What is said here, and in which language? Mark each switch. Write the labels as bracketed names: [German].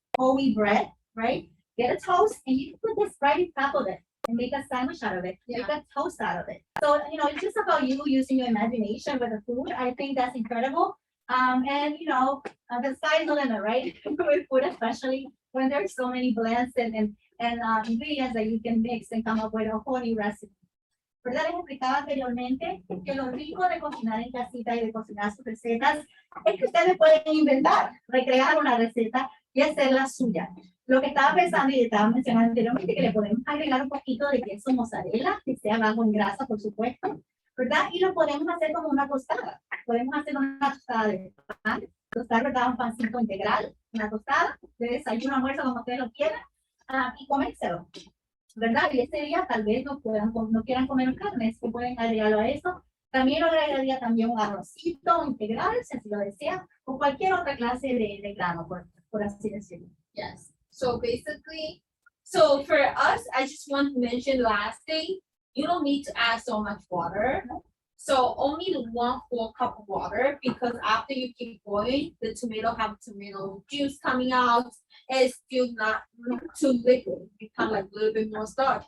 [English] Whole wheat bread, right? Get a toast and you can put this right on top of it and make a sandwich out of it, make a toast out of it. So, it's just about you using your imagination with the food. I think that's incredible. And, the sky's the limit, right? With food, especially when there's so many blends and ingredients that you can mix and come up with a whole new recipe. [Spanish] ¿Verdad? Les explicaba anteriormente que lo rico de cocinar en casita y de cocinar sus recetas es que ustedes pueden inventar, recrear una receta y hacerla suya. Lo que estaba pensando y estaba mencionando anteriormente, que le podemos agregar un poquito de queso mozzarella, que sea bajo en grasa, por supuesto, ¿verdad? Y lo podemos hacer como una tostada. Podemos hacer una tostada de pan, tostar, ¿verdad? Un pancito integral, una tostada, de desayuno, almuerzo, como ustedes lo quieran, y comérselo. ¿Verdad? Y ese día tal vez no quieran comer carnes, que pueden agregarlo a eso. También lo agregaría también un arrocito integral, si así lo desea, o cualquier otra clase de grano, por así decirlo. [English] Yes. So basically, so for us, I just want to mention last thing, you don't need to add so much water. So only 1/4 cup of water, because after you keep boiling, the tomato have tomato juice coming out. It's still not too liquid. It become like a little bit more starch.